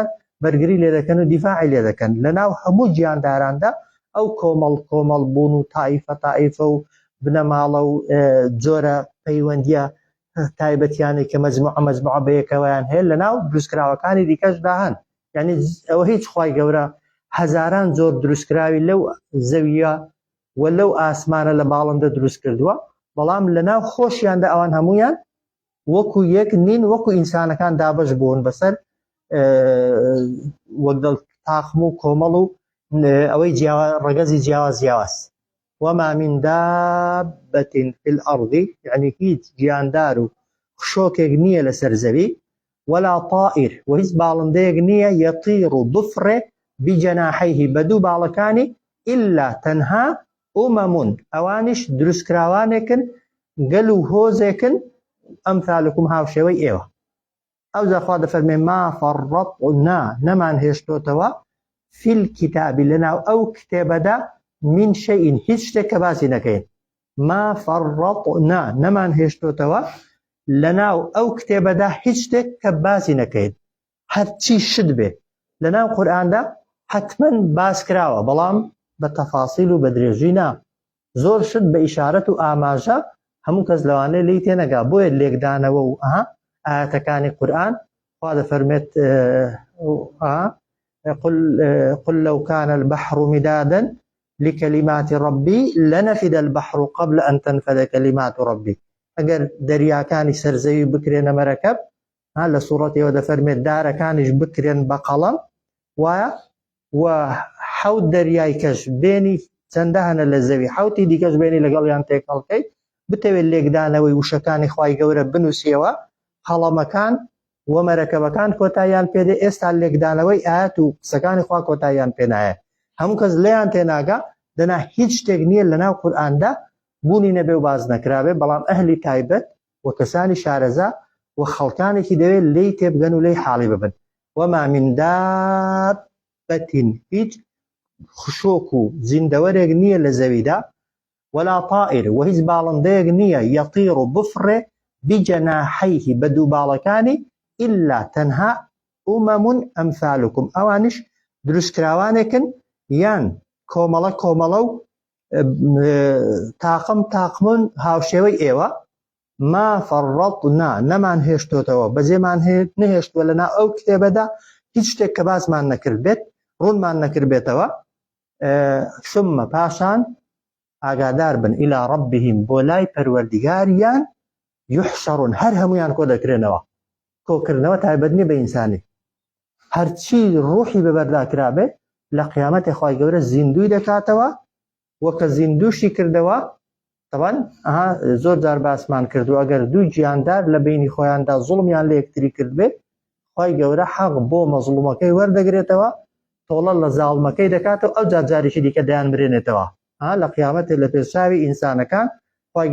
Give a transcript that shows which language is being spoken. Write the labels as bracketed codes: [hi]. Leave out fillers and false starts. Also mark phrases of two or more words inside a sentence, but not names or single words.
[ckb] بەرگری لێ دەکەن و دیفاعی لێ دەکەن لەناو هەموو گیانداراندا ئەو کۆمەڵ بوون و تائیفە و بنەماڵە و جۆرە پەیوەندیە تایبەتیانی کە مەجموعە بەیەکەوەیان هەیە لەناو دروستکراوەکانی دیکەشدا هەن یعنی ئەوە هیچ خوای گەورە هەزاران زۆر دروستکراوی لەو زەویە و لەو ئاسمانە لە باڵندە دروست کردووە بەڵام لەناو خۆشیاندا ئەوان هەمویان وەکو یەک نین وەکو ئینسانەکان دابەش بوون بەسەر وەکدڵ تاخم و کۆمەڵ و ئەوەی ڕەگەزی جیاواز [ar] وما من دابة في الأرض يعني [ckb] هیچ گیاندار و خشۆکێک نییە لەسەر زەوی [ar] ولا طائر [ckb] و هیچ باڵندەیەک نییە يطير بفرێ بجناحيه بەدوو باڵەکانی إلا تەنها ئەوانش دروستکراوانێکن گەل و هۆزێکن ئەمثالکم هاوشێوەی ئێوە ئەو زەخوا دەفەرمێ ما فەڕەطنا نەمان هێشتۆتەوە [ar] في الكتاب [ckb] لەناو ئەو کتێبەدا [ar] من شەئین [ckb] هیچ شتێک کە باسی نەکەین [ar] ما فەڕەطنا [ckb] نەمان هێشتۆتەوە لەناو ئەو کتێبەدا هیچ شتێک کە باسی نەکەین هەرچی شت بێ لەناو قورئاندا حتمەن باس کراوە بەڵام بە تەفاسیل و بە درێژی نا زۆر شت بە ئیشارەت و ئاماژە هەموو کەس لەوانەیە لی تێنەگا بۆیە لێکدانەوە و ئاەتەکانی قورئان خوا دەفەرمێت [ar] قل لو كان البحر مدادا لكلمات ربي لنفد البحر قبل أن تنفد كلمات ربي [ckb] ئەگەر دەریاکانی سەرزەوی بکرێنە مەرەکەب لە سوڕەتەوە دەفەرمێت دارەکانیش بکرێن بە قەڵەم وایە و حەوت دەریای کەش بێنی چەندە هەنە لە زەوی حەوتی دیکەش بێنی لەگەڵیان تێکەڵکەی بتەوێت لێکدانەوەی وشەکانی خوای گەورە بنووسیەوە قەڵەمەکان و مەرەکەبەکان کۆتاییان پێدێ ئێستا لێکدانەوەی ئاەت و قسەکانی خوا کۆتاییان پێ نایە هەموو کەس لێیان تێناگا دەنا هیچ شتێک نییە لەناو قورئاندا بوونی نەبێ و باز نەکرابێ بەڵام ئەهلی تایبەت و کەسانی شارەزا و خەڵکانێکی دەوێت لێی تێبگەن و لێی حاڵی ببن [ar] وما من دابة [ckb] هیچ خشۆک و زیندەوەرێک نییە لە زەویدا [ar] ولا طائر [ckb] و هیچ باڵندەیەک نییە یەطیر و بفڕێ بجەناحەیه بە دوو باڵەکانی إلا تەنها [ar] أمم أمثالكم [ckb] ئەوانش دروستکراوانێکن یان کۆمەڵە کۆمەڵە و تاقم تاقمن هاوشێوەی ئێوە ما فەڕەطنا نەمان هێشتۆتەوە بەجێمان نەهێشتووە لەناو ئەو کتێبەدا هیچ شتێک کە باسمان نەکرد بێت ڕوونمان نەکرد بێتەوە ثم پاشان ئاگادار بن [ar] إلى ربهم [ckb] بۆ لای پەروەردگاریان يحشرون هەر هەمویان کۆ دەکرێنەوە کۆکردنەوە تایبەت نیە بە ئینسانی هەرچی ڕوحی بەبەرداکرابێ لە قیامەتی خوای گەورە زیندوی دەکاتەوە وەکە زیندوشی کردەوە طبعا زۆر جار باسمان کردو ئەگەر دوو گیاندار لە بینی خۆیاندا زوڵمیان لە یەکتری کرد بێ خوای گەورە حەق بۆ مەزلومەکەی وەردەگرێتەوە تۆڵە لە زاڵمەکەی دەکاتەوە ئەو جارجاریشی دیکە دەیان برێنێتەوە لە قیامەتێ لە پێشاوی ئینسانەکان خوای